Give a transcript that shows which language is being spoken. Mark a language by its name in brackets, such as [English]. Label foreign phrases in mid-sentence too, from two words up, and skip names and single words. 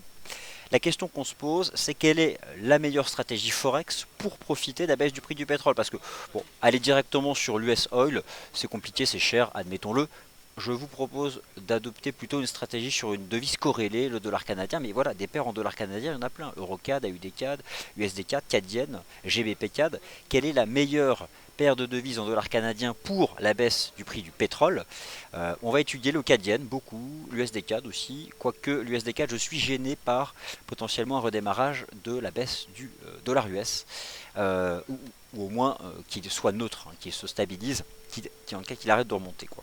[French] La question qu'on se pose, c'est quelle est la meilleure stratégie Forex pour profiter de la baisse du prix du pétrole? Parce que, bon, aller directement sur l'US Oil, c'est compliqué, c'est cher, admettons-le. Je vous propose d'adopter plutôt une stratégie sur une devise corrélée, le dollar canadien. Mais voilà, des paires en dollars canadiens, il y en a plein. EuroCAD, AUD-CAD, USD-CAD, CAD-Yen, GBP-CAD. Quelle est la meilleure paire de devises en dollars canadiens pour la baisse du prix du pétrole? On va étudier le CAD-Yen, beaucoup, l'USD-CAD aussi. Quoique l'USD-CAD, je suis gêné par potentiellement un redémarrage de la baisse du dollar US. Ou au moins qu'il soit neutre, hein, qu'il se stabilise, en cas qu'il arrête de remonter, quoi.